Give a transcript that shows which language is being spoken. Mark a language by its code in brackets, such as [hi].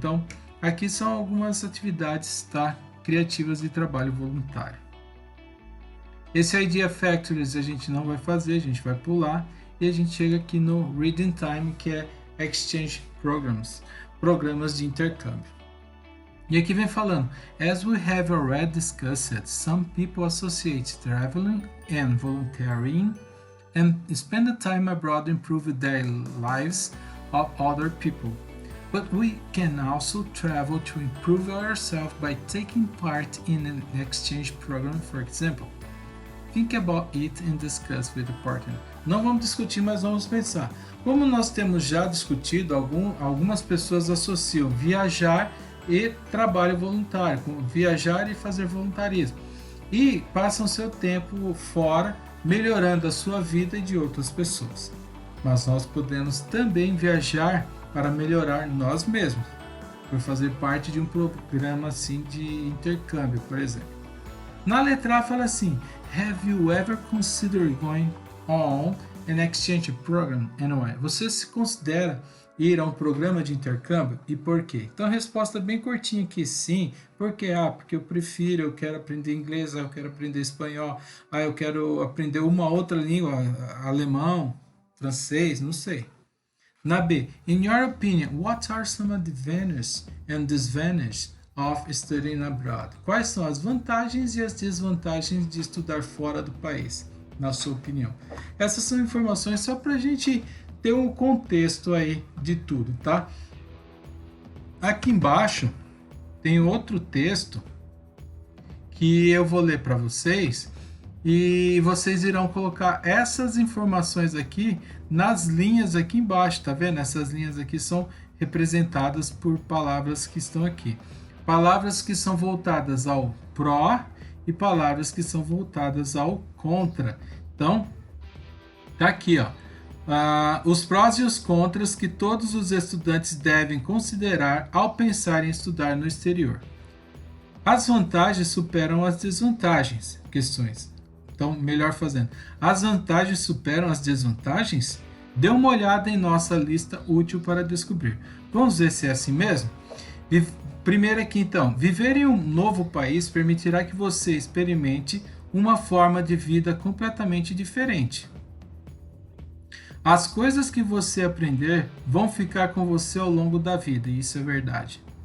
[pt] Então, aqui são algumas atividades, tá, criativas de trabalho voluntário. Esse Idea Factories a gente não vai fazer, a gente vai pular e a gente chega aqui no Reading Time, que é Exchange Programs, programas de intercâmbio. E aqui vem falando, [en] as we have already discussed, some people associate traveling and volunteering and spend the time abroad improve their lives of other people. But we can also travel to improve ourselves by taking part in an exchange program, for example. Think about it and discuss with the partner. [pt] Não vamos discutir, mas vamos pensar. Como nós temos já discutido, algumas pessoas associam viajar e trabalho voluntário, viajar e fazer voluntarismo. E passam seu tempo fora, melhorando a sua vida e de outras pessoas. Mas nós podemos também viajar para melhorar nós mesmos, por fazer parte de um programa assim de intercâmbio, por exemplo. Na letra A fala assim, [en] have you ever considered going on an exchange program and why? [pt] Você se considera ir a um programa de intercâmbio e por quê? Então a resposta é bem curtinha aqui, sim. Por quê? Porque eu prefiro, eu quero aprender inglês, eu quero aprender espanhol, eu quero aprender uma outra língua, alemão, francês, não sei. Na B, [en] in your opinion, what are some advantages and disadvantages of studying abroad? [pt] Quais são as vantagens e as desvantagens de estudar fora do país, na sua opinião? Essas são informações só para a gente ter um contexto aí de tudo, tá? Aqui embaixo tem outro texto que eu vou ler para vocês e vocês irão colocar essas informações aqui nas linhas aqui embaixo, tá vendo? Essas linhas aqui são representadas por palavras que estão aqui. Palavras que são voltadas ao pró e palavras que são voltadas ao contra. Então, tá aqui, ó. Os prós e os contras que todos os estudantes devem considerar ao pensar em estudar no exterior. As vantagens superam as desvantagens. Questões. Então, melhor fazendo. As vantagens superam as desvantagens? Dê uma olhada em nossa lista útil para descobrir. Vamos ver se é assim mesmo? Primeiro aqui, então. Viver em um novo país permitirá que você experimente uma forma de vida completamente diferente. As coisas que você aprender vão ficar com você ao longo da vida, e isso é verdade.